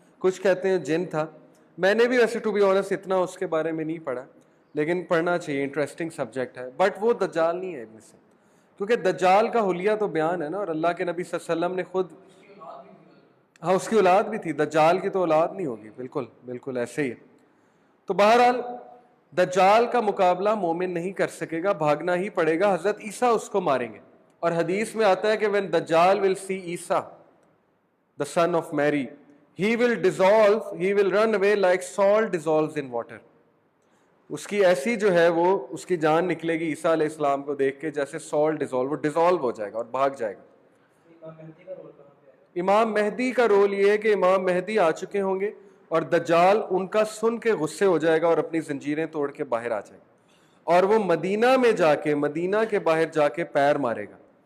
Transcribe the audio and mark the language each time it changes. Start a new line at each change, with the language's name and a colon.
Urdu: کچھ کہتے ہیں جن تھا, میں نے بھی ویسے
English: to be honest
Urdu: اتنا اس کے بارے میں نہیں پڑھا, لیکن پڑھنا چاہیے, انٹرسٹنگ سبجیکٹ ہے, بٹ وہ دجال نہیں ہے ابن سیاد, کیونکہ دجال کا حلیہ تو بیان ہے نا, اور اللہ کے نبی صلی اللہ علیہ وسلم نے خود, ہاں اس کی اولاد بھی تھی, دجال کی تو اولاد نہیں ہوگی, بالکل بالکل ایسے ہی ہے. تو بہرحال دجال کا مقابلہ مومن نہیں کر سکے گا, بھاگنا ہی پڑے گا. حضرت عیسیٰ اس کو ماریں گے, اور حدیث میں آتا ہے کہ
English: when دجال will see عیسیٰ the son of Mary, he will dissolve, he will run away like salt dissolves in water.
Urdu: اس کی ایسی جو ہے وہ, اس کی جان نکلے گی عیسیٰ علیہ السلام کو دیکھ کے جیسے سالٹ ڈیزالو, وہ ڈیزالو ہو جائے گا اور بھاگ جائے گا. امام مہدی کا رول یہ ہے کہ امام مہدی آ چکے ہوں گے, اور دجال ان کا سن کے غصے ہو جائے گا اور اپنی زنجیریں توڑ کے باہر آ جائے گا, اور وہ مدینہ میں جا کے, مدینہ کے باہر جا کے پیر مارے گا.